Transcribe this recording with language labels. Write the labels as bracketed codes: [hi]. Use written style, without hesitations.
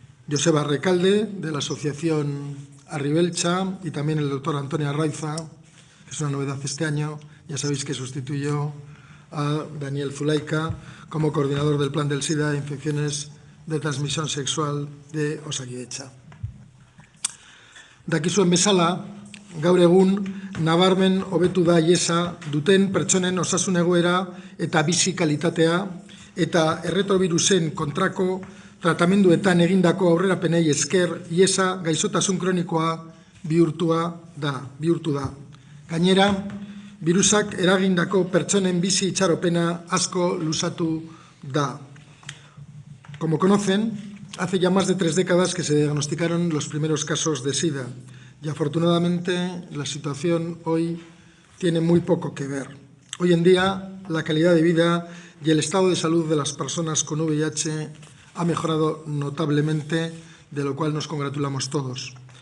[es] Joseba Recalde, de la Asociación Arribelcha, y también el doctor Antonio Arraiza, que es una novedad este año. Ya sabéis que sustituyó a Daniel Zulaika como coordinador del Plan del SIDA e infecciones de transmisión sexual de Osakidetza. [eu] Dakizuen bezala, gaur egun nabarmen hobetu da iesa duten pertsonen osasun egoera eta bizi kalitatea eta erretrobirusen kontrako tratamenduetan egindako aurrerapenei esker iesa gaixotasun kronikoa bihurtu da. Gainera, virusak eragindako pertsonen bizi itxaropena asko luzatu da. [es] Como conocen, hace ya más de 3 décadas que se diagnosticaron los primeros casos de SIDA y afortunadamente la situación hoy tiene muy poco que ver. Hoy en día la calidad de vida y el estado de salud de las personas con VIH ha mejorado notablemente, de lo cual nos congratulamos todos.